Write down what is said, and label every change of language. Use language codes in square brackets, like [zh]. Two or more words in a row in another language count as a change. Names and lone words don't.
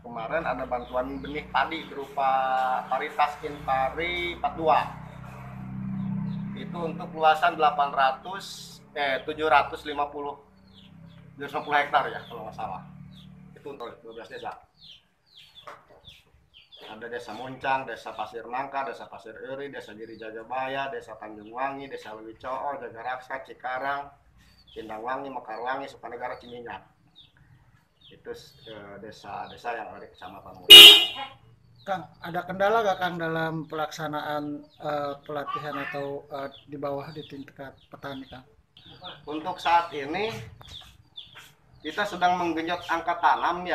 [id] Kemarin ada bantuan benih padi berupa varietas Inpari 42. Itu untuk luasan 750 hektar ya kalau nggak salah. Itu untuk 12 desa. Ada Desa Muncang, Desa Pasir Nangka, Desa Pasir Eri, Desa Giri Jagabaya, Desa Tanjung Wangi, Desa Lewicoo, Jagaraksa, Cikarang, Cindangwangi, Mekarwangi, Sukanegara, Ciminyak. Itu desa-desa yang ada di Kecamatan Muncang. Kang, ada kendala nggak Kang dalam pelaksanaan pelatihan atau di bawah di tingkat petani Kang? Untuk saat ini kita sedang menggenjot angka tanam ya.